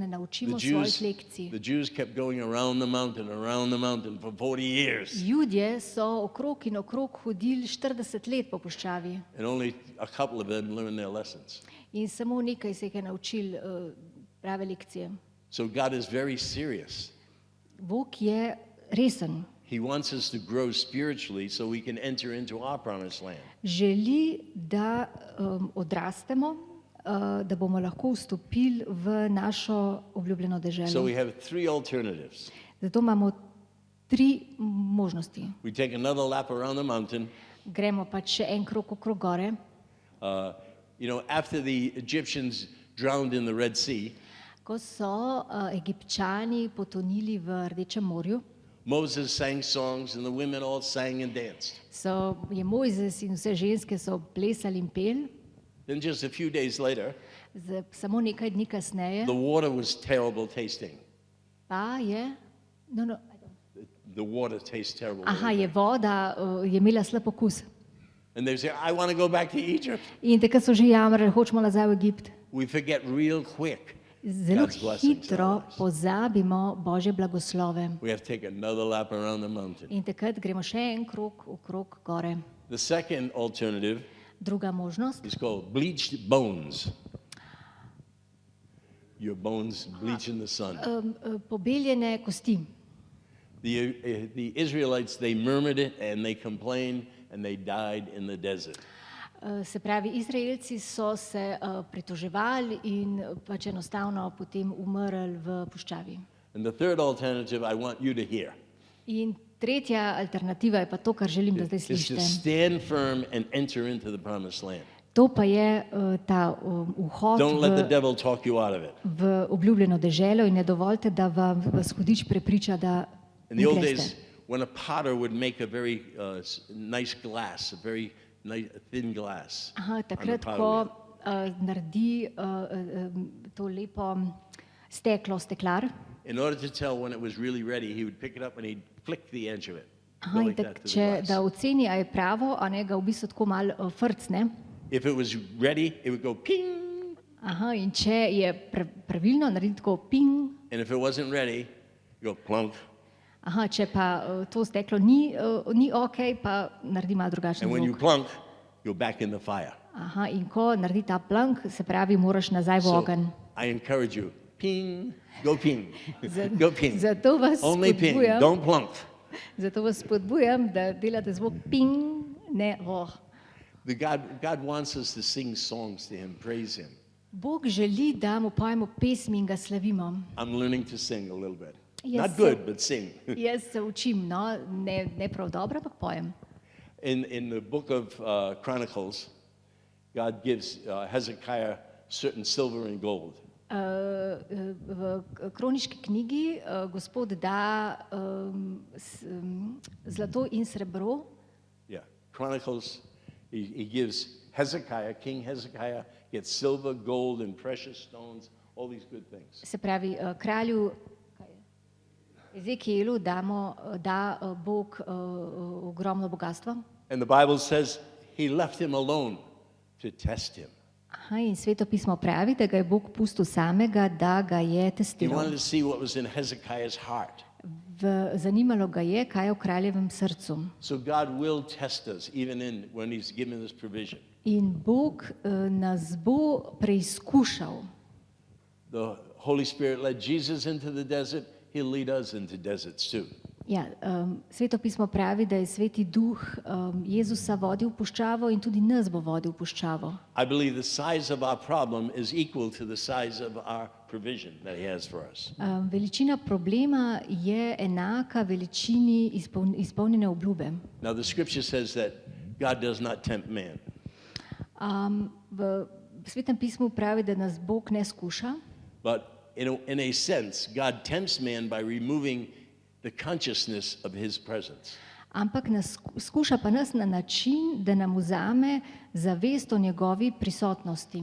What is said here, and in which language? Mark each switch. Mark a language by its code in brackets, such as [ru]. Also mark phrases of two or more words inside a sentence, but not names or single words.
[en] The [sl] naučimo [en] Jews, [sl] svojih lekcij. [en] the Jews kept going around the mountain for 40 years, [sl] Judje so okrog in okrog hodili 40 let po puščavi [en] and only a couple of them learned their lessons. [sl] in samo nekaj se jih je naučil prave lekcije. [en] So God is very serious. [sl] Bog je resen. [en] He wants us to grow spiritually so we can enter into our promised land. [sl] Želi, da odrastemo, da bomo lahko vstopili v našo obljubljeno [en] So [sl] deželo. [en] we have 3 alternatives. [sl] Zato imamo 3 možnosti. [en] We take another lap around the mountain. [sl] Gremo pač še en krog okrog gore. [en] After the Egyptians drowned in the Red Sea, [sl] Ko so Egipčani potonili v Rdečem morju, [en] Moses sang songs and the women all sang and danced. [sl] je Mojzes in vse ženske so plesali in peli. [en] Then just a few days later, [sl] Samo nekaj dni kasneje [en] the water was terrible tasting. [sl] pa je, [en] the water tastes terrible. [sl] Aha, je voda je imela slab okus. [en] And they say, I want to go back to Egypt. [sl] In takrat so že jamrali, hočemo nazaj v Egipt. [en] We forget real quick. [sl] Zelo [en] God's blessings [sl] hitro [en] on us. [sl] pozabimo Božje blagoslove. [en] We have to take another lap around the mountain. [sl] In takrat gremo še en krog okrog gore. [en] The second alternative [sl] Druga možnost. [en] is called bleached bones. Your bones bleach in the sun. [sl] Pobeljene kosti. [en] The Israelites, they murmured it and they complained and they died in the desert. [sl] Se pravi, Izraelci so se pritoževali in pač enostavno potem umrli v puščavi. [en] And the third alternative I want you to hear [sl] In tretja alternativa je pa to, kar želim, da zdaj [en] is to [sl] slišite. [en] stand firm and enter into the promised land. [sl] To pa je ta vhod [en] Don't let the [sl] v, [en] devil talk you out of it. [sl] v obljubljeno deželo in ne dovolite, da vas hudič prepriča, da [en] In [sl] ne [en] the old [sl] greste. [en] days, when a potter would make a very nice glass, a very nice, thin glass, [sl] Aha, [en] on the [sl] takrat, [en] potter [sl] ko [en] wheel, [sl] naredi to lepo steklo, steklar, [en] in order to tell when it was really ready, he would pick it up and he'd flick the edge of it. [sl] aha, [en] Go [sl] in [en] like [sl] tak, [en] that to the [sl] če [en] glass. [sl] da oceni, a je pravo, a ne ga v bistvu tako malo frcne. [en] If it was ready, it would go ping. [sl] Aha, in če je pravilno, naredi tako ping. [en] And if it wasn't ready, you go plunk. [sl] Aha, če pa to steklo ni ok, pa naredi malo drugačen [en] And when you [sl] zvok. [en] plunk, you go back in the fire. [sl] Aha, in ko naredi ta plank, se pravi, moraš nazaj v [en] So [sl] ogenj. [en] I encourage you, ping, go ping, [sl] Za- [en] go ping. [sl] zato vas [en] Only ping, [sl] spodbujam. [en] don't plunk. [sl] Zato vas spodbujam, da delate zvok ping, ne oh. [en] God wants us to sing songs to Him, praise Him. [sl] Bog želi, da mu pojemo pesmi in ga slavimo. [en] I'm learning to sing a little bit. Yes, Not good, but sing. [sl] Jaz se učim, no, ne prav dobro, ampak pojem. [en] In the book of Chronicles, God gives Hezekiah certain silver and gold. [sl] V kroniški knjigi Gospod da zlato in srebro. [en] Yeah, Chronicles, he gives Hezekiah, King Hezekiah, gets silver, gold, and precious stones, all these good things. [sl] Se pravi, kralju Ezekielu da Bog ogromno bogatstvo. [en] And the Bible says he left him alone to test him. [sl] Aha, in Sveto pismo pravi, da ga je Bog pustil samega, da ga je [en] He [sl] testiral. [en] wanted to see what was in Hezekiah's heart. [sl] Zanimalo ga je, kaj je v kraljevem srcu. [en] So God will test us even when he's given us provision. [sl] In Bog nas bo preizkušal. [en] The Holy Spirit led Jesus into the desert, he'll lead us into deserts too. [sl] Ja, Sveto pismo pravi, da je Sveti Duh Jezusa vodil v puščavo in tudi nas bo vodil v puščavo. [en] I believe the size of our problem is equal to the size of our provision that he has for us. [sl] Veličina problema je enaka veličini izpolnjene obljube. [en] Now the scripture says that God does not tempt man. [sl] V Svetem pismu pravi, da nas Bog ne skuša, [en] But in a sense, God tempts man by removing the consciousness of his presence. [sl] ampak nas skuša pa nas na način, da nam vzame zavest o njegovi prisotnosti.